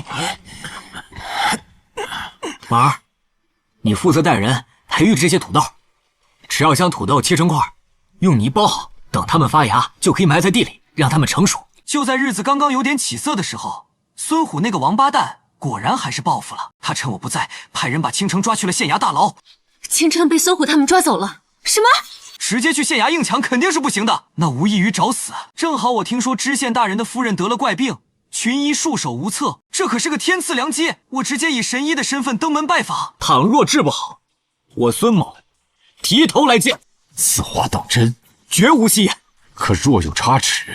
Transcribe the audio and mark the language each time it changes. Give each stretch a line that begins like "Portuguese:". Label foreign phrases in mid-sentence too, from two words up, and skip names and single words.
Chinese: 婉兒，你負責帶人培育這些土豆，只要將土豆切成塊，用泥包好，等它們發芽，就可以埋在地裡，讓它們成熟。就在日子剛剛有點起色的時候，孫虎那個王八蛋果然還是報復了。他趁我不在，派人把青城抓去了縣衙大牢。青城被孫虎他們抓走了？什麼？直接去縣衙硬搶肯定是不行的，那無異於找死。正好我聽說知縣大人的夫人得了怪病，群醫束手無策，這可是個天賜良機。我直接以神醫的身份登門拜訪。倘若治不好，我孫某提頭來見。此話當真？絕無戲言。可若有差池，